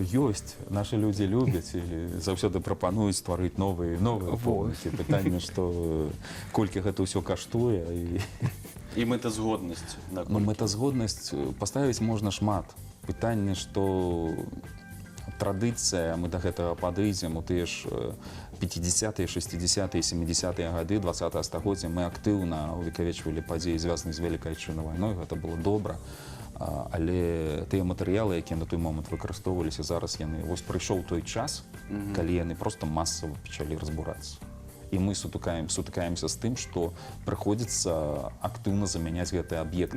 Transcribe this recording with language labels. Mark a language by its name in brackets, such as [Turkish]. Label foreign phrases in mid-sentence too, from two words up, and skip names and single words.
[Belarusian] Ёсць, нашы людзі любяць і заўсёды прапануюць стварыць новыя помнікі. Пытанне, што колькі гэта ўсё каштуе. І мэтазгоднасць. Ну, мэтазгоднасць паставіць можна шмат. Пытанне, што традыцыя, мы да гэтага падыдзем у тыя ж 50-е, 60-е, 70-е гады 20-го стагоддзя мы актыўна увекавечвалі падзеі, звязаныя з Вялікай Адчыннай вайной, гэта было добра. Але тыя матэрыялы, якія на той момант выкарыстоўваліся, зараз яны, вось прыйшоў той час, калі яны проста масава пачалі разбурацца. І мы сутыкаемся з тым, што прыходзіцца актыўна замяняць гэтыя аб'екты.